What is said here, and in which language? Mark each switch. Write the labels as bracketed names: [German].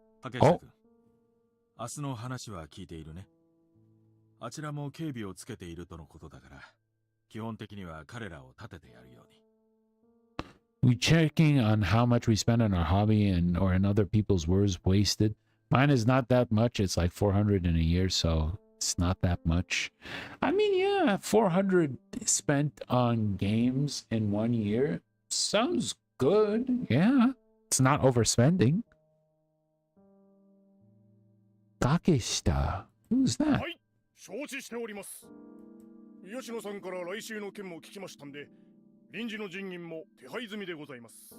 [Japanese] 竹下君、明日の話は聞いているね。あちらも警備をつけているとのことだから、基本的には彼らを立ててやるように。 [English] We checking on how much we spend on our hobby and or in other people's words wasted. Mine is not that much. It's like 400 in a year, so it's not that much. I mean, yeah, 400 spent on games in 1 year sounds good. Yeah, it's not overspending. Takeshita. Who's that? [Japanese] はい、承知しております。吉野さんから来週の件も聞きましたんで、臨時の人員も手配済みでございます。